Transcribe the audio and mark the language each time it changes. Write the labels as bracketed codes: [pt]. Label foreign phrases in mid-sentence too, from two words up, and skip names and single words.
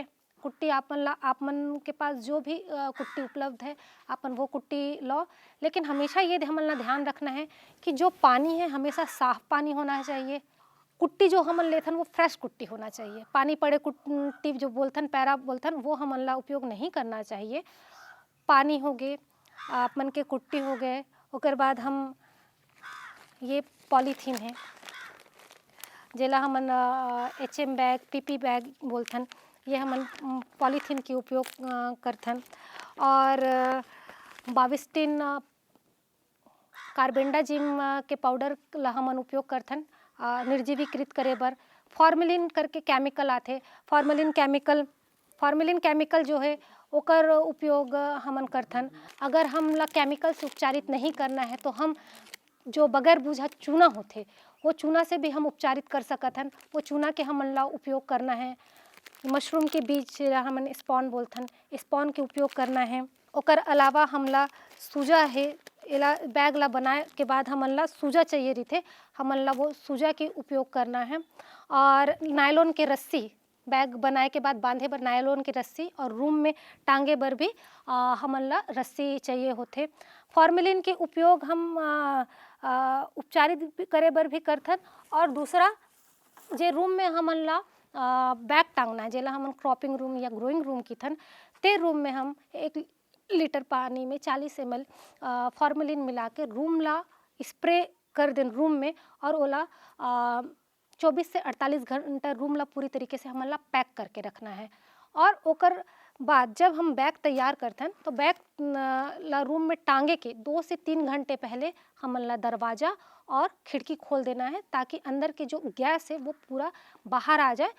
[hne] कुट्टी आप मन के पास जो भी कुट्टी उपलब्ध है अपन वो कुट्टी लो, लेकिन हमेशा ये हमन ला ध्यान रखना है कि जो पानी है हमेशा साफ पानी होना चाहिए। कुट्टी जो हमन लेथन वो फ्रेश कुट्टी होना चाहिए। पानी पड़े कुट्टी जो बोलथन पैरा बोलथन वो हमन ला उपयोग नहीं करना चाहिए। पानी हो गए, आप मन के कुट्टी हो गए, ओकर बाद हम ये पॉलीथीन है जेला हमन [en] HM bag PP bag [hne] बोलथन, ये हमन पॉलीथीन के उपयोग करथन। और बाविस्टिन कार्बेंडाजिम के पाउडर ला हमन उपयोग करथन निर्जीवीकृत करे बर। फॉर्मेलिन करके केमिकल आथे, फॉर्मेलिन केमिकल जो है ओकर उपयोग हमन करथन। अगर हम ला केमिकल से उपचारित नहीं करना है तो हम जो बगैर बूझा चूना होते वो चूना से भी हम उपचारित कर सकत हन। वो चूना के हमन ला उपयोग करना है। मशरूम के बीज हमन स्पॉन बोलथन, स्पॉन के उपयोग करना है। ओकर अलावा हमला सूजा है, एला बैग ला बनाए के बाद हमन ला सूजा चाहिए रही, हमन ला वो सूजा के उपयोग करना है। और नायलॉन के रस्सी, बैग बनाए के बाद बांधे बर नायलॉन की रस्सी, और रूम में टांगे बर भी हमन ला रस्सी चाहिए होथे। फॉर्मेलिन के उपयोग हम उपचारित करे बर भी करथन। और दूसरा जे रूम में हमन ला बैग टांगना है, जेला हमन [en] cropping room [hne] या [en] growing room [hne] की थन, ते रूम में हम 1 लीटर पानी में 40 ml फॉर्मेलिन मिला के रूम ला स्प्रे कर दें रूम में, और ओला 24 से 48 घंटा रूम ला पूरी तरीके से हमन ला पैक करके रखना है। और ओकर बाद जब हम बैग तैयार करथन तो बैग ला रूम में टांगे के 2 से 3 घंटे पहले हमन ला दरवाज़ा और खिड़की खोल देना है, ताकि अंदर के जो गैस है वो पूरा बाहर आ जाए।